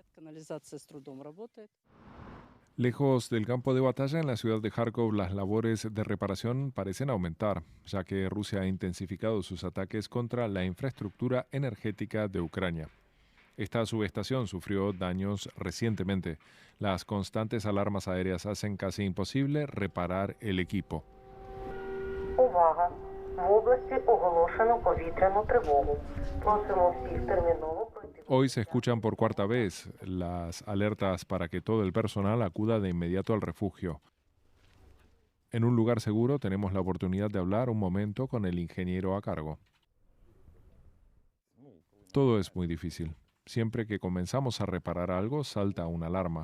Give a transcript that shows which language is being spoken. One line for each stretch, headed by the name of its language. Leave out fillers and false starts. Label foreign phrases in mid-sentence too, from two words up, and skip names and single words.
Spanish: Lejos del campo de batalla, en la ciudad de Kharkov, las labores de reparación parecen aumentar, ya que Rusia ha intensificado sus ataques contra la infraestructura energética de Ucrania. Esta subestación sufrió daños recientemente. Las constantes alarmas aéreas hacen casi imposible reparar el equipo.
Ukrainian: Увага! В області оголошено повітряну тривогу. Просимо всіх терміново пройти.
Spanish: Hoy se escuchan por cuarta vez las alertas para que todo el personal acuda de inmediato al refugio. En un lugar seguro tenemos la oportunidad de hablar un momento con el ingeniero a cargo. Todo es muy difícil. Siempre que comenzamos a reparar algo, salta una alarma.